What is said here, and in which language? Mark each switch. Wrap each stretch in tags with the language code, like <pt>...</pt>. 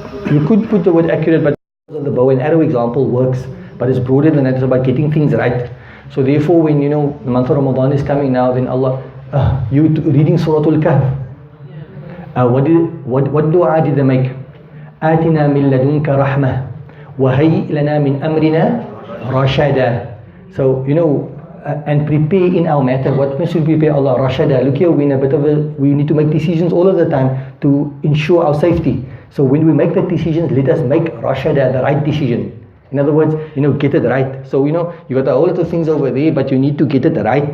<en>You could put the word accurate, but the bow and arrow example works, but it's broader than that. It's about getting things right. So therefore, when the month of Ramadan is coming now, then Allah, you reading Surah Al-Kahf. What dua did they make?</en> <ar>آتنا من لدنك رحمة وهيئ لنا من أمرنا رشدا.</ar> <en>So and prepare in our matter. What should we prepare? Allah, rashada. Look here, we're in a bit of we need to make decisions all of the time to ensure our safety. So when we make the decisions, let us make rashada, the right decision. In other words, get it right. So you got a whole lot of things over there, but you need to get it right.</en>